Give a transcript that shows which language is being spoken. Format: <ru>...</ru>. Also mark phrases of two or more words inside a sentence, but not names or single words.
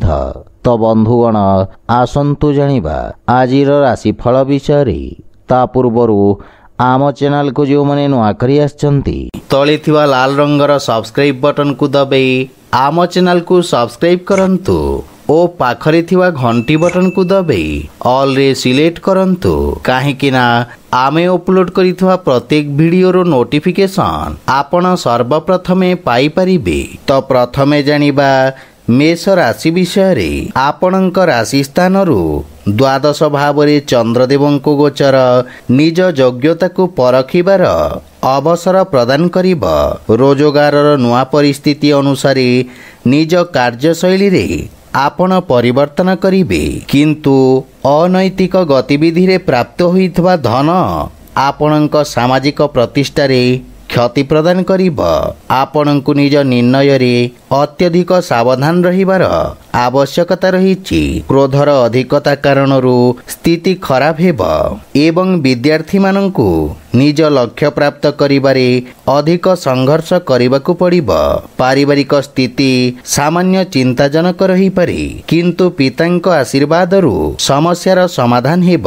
<or>ତୋ ବନ୍ଧୁଗଣ ଆସନ୍ତୁ ଜାଣିବା ଆଜିର ରାଶିଫଳ ବିଷୟ। ତା ପୂର୍ବରୁ ଆମ ଚ୍ୟାନେଲ କୁ</or> <hi>जो मैंने</hi> <or>ନୂଆ କରି ଆଛନ୍ତି ତଳେ ଥିବା ଲାଲ ରଙ୍ଗର</or> <en>subscribe button</en> <or>କୁ ଦବାଇ ଆମ ଚ୍ୟାନେଲ କୁ ସବସ୍କ୍ରାଇବ କରନ୍ତୁ ଓ ପାଖରେ ଥିବା ଘଣ୍ଟି ବଟନ କୁ ଦବାଇ ଅଲ ରେ ସିଲେକ୍ଟ କରନ୍ତୁ କାହିଁକି ନା ଆମେ ଅପଲୋଡ କରିଥିବା ପ୍ରତ୍ୟେକ ଭିଡିଓ ର ନୋଟିଫିକେସନ ଆପଣ ସର୍ବପ୍ରଥମେ ପାଇ ପାରିବେ। ତୋ ପ୍ରଥମେ ଜାଣିବା ମେଷ ରାଶି ବିଷୟ। ଆପଣଙ୍କ ରାଶି ସ୍ଥାନ ଦ୍ୱାଦଶ ଭାବ ଚନ୍ଦ୍ରଦେବଙ୍କ ଗୋଚର ନିଜ ଯୋଗ୍ୟତା କୁ ପରଖିବାର ଅବସର ପ୍ରଦାନ କରିବ। ରୋଜଗାର ନୂଆ ପରିସ୍ଥିତି ଅନୁସାର ନିଜ କାର୍ଯ୍ୟଶୈଳୀ ରେ ଆପଣ ପରିବର୍ତ୍ତନ କରିବେ, କିନ୍ତୁ ଅନୈତିକ ଗତିବିଧି ରେ ପ୍ରାପ୍ତ ହେଉଥିବା ଧନ ଆପଣଙ୍କ ସାମାଜିକ ପ୍ରତିଷ୍ଠା ରେ କ୍ଷତି ପ୍ରଦାନ କରିବ। ଆପଣଙ୍କୁ ନିଜ ନିର୍ଣ୍ଣୟ ରେ ଅତ୍ୟଧିକ ସାବଧାନ ରହିବାର ଆବଶ୍ୟକତା ରହିଛି। କ୍ରୋଧର ଅଧିକତା କାରଣରୁ ସ୍ଥିତି ଖରାପ ହେବ ଏବଂ ବିଦ୍ୟାର୍ଥୀ ମାନଙ୍କୁ ନିଜ ଲକ୍ଷ୍ୟ ପ୍ରାପ୍ତ କରିବାରେ ଅଧିକ ସଂଘର୍ଷ କରିବାକୁ ପଡ଼ିବ। ପାରିବାରିକ ସ୍ଥିତି ସାମାନ୍ୟ ଚିନ୍ତାଜନକ ରହି ପାରେ, କିନ୍ତୁ ପିତାଙ୍କ ଆଶୀର୍ବାଦରୁ ସମସ୍ୟାର ସମାଧାନ ହେବ।</or>